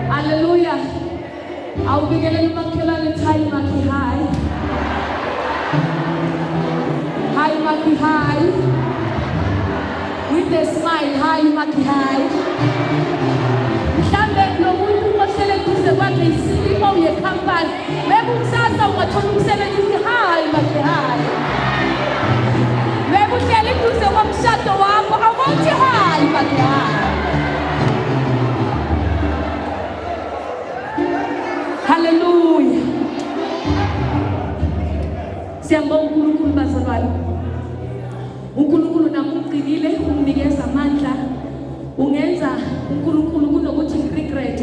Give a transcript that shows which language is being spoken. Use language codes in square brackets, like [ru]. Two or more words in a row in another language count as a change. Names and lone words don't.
[zu] Hallelujah. Awubingelele umakhelwane time makhi hi. Hi makhi hi. [en] With a smile, [zu] hi makhi hi. Mhlambe nomuntu ohlele duze kwakhe i-CEO yecompany. Maybe kusasa ungathola umsebenzi uthi hi makhi hi. Maybe uhlele duze komshado wakho awuthi hi makhi hi. Hallelujah. Siyambonga uNkulunkulu bazalwane. uNkulunkulu namuqinile unginikeza amandla. Ungenza uNkulunkulu kunokuthi ngiregret.